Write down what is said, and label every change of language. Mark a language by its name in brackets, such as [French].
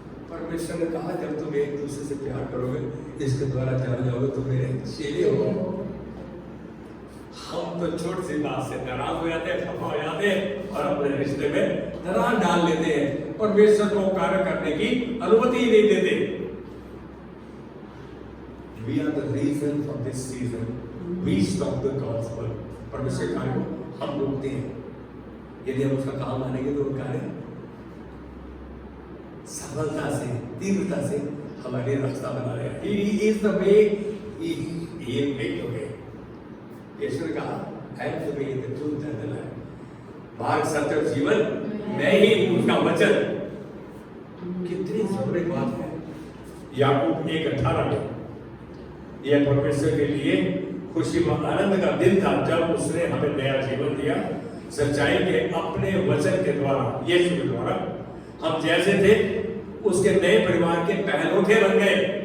[Hindi] परमेश्वर ने कहा जब तुम एक दूसरे से प्यार करोगे, इसके द्वारा जान जाओगे तो मेरे चेले हो। हम तो छोटी सी बात से नाराज हो जाते हैं, खफा हो जाते हैं और अपने रिश्ते में दरार डाल लेते हैं। परमेश्वर को कार्य करने की अनुमति ही नहीं देते। [English] We are the reason for this season. We stop the gospel. [Hindi] परमेश्वर कार्य को हम रोकते हैं। यदि हम उसका काम मानेंगे तो वो कार्य सफलता से, तीव्रता से हमारे रास्ता बना रहे हैं। [English] He is the way. He is the way. [Hindi] यीशु ने कहा, [English] I am the way, the truth and the life. [Hindi] मार्ग, सत्य और जीवन मैं ही हूँ, उसका वचन। कितनी जरूरी बात है। याकूब 1:18 में यह परमेश्वर के लिए खुशी व आनंद का दिन था जब उसने हमें नया जीवन दिया, सच्चाई के अपने वचन के द्वारा, यीशु के द्वारा हम जैसे थे उसके नए परिवार के पहलौठे बन गए।